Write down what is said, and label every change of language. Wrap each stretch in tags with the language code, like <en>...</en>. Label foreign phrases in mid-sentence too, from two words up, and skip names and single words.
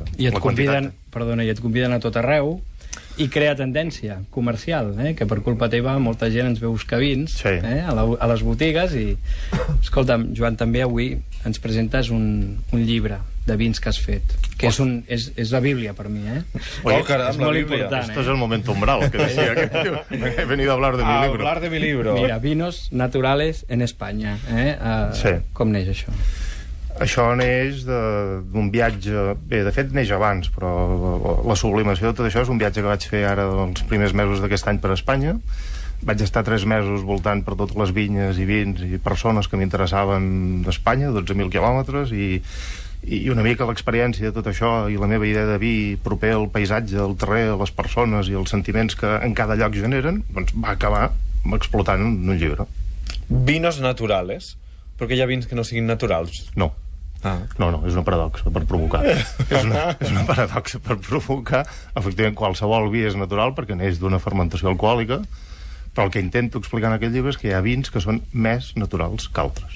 <ca>I et conviden a tot arreu, i crea tendència comercial, que per culpa teva molta gent ens ve a buscar vins, sí, a les botigues, i escolta'm, Joan, també avui ens presentes un llibre de vins que has fet, que és la Bíblia per mi, Oh, caram, és la molt Bíblia. important,</ca> <es>Esto es el momento umbral, que decía que he venido a hablar de mi libro. Hablar de mi libro. Mira, vinos naturales en Espanya. Sí.</es> <ca>Com neix això? Això neix d'un viatge... Bé, de fet, neix abans, però la sublimació de tot això és un viatge que vaig fer ara els primers mesos d'aquest any per Espanya. Vaig estar 3 mesos voltant per totes les vinyes i vins i persones que m'interessaven d'Espanya, 12.000 quilòmetres, i una mica l'experiència de tot això i la meva idea de vi proper al paisatge, al terrer, a les persones i els sentiments que en cada lloc generen, doncs va acabar explotant en un llibre.</ca> <es>Vinos naturales?</es> <ca>Perquè hi ha vins que no siguin naturals. No. Ah. No, és una paradoxa per provocar. és una paradoxa per provocar. Efectivament, qualsevol vi és natural perquè neix d'una fermentació alcohòlica, però el que intento explicar en aquest llibre és que hi ha vins que són més naturals que altres.</ca>